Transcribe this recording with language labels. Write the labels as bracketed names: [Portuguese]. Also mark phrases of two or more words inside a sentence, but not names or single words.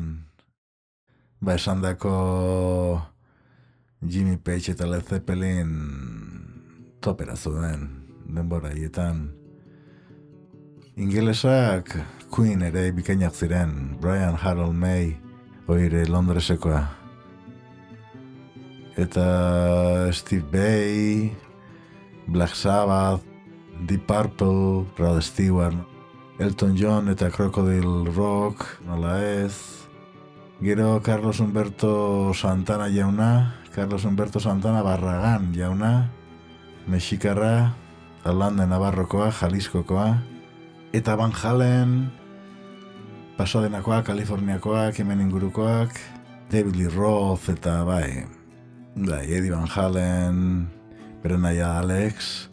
[Basque] Esandako Jimmy Page eta Led Zeppelin topera zuen denbora haietan. Ingelesak Queen ere bikainak ziren, Brian Harold May, oire Londresekoa. Eta Steve Vai, Black Sabbath, Deep Purple, Rod Stewart, Elton John eta Crocodile Rock, nola ez. Gero Carlos Humberto Santana jauna, Carlos Humberto Santana Barragan jauna, mexikarra, Holanda Navarrokoa, Jaliscokoa, eta Van Halen, Pasadenakoak, Kaliforniakoak, hemen ingurukoak, David Lee Roth eta Eddie Van Halen, bere naia Alex.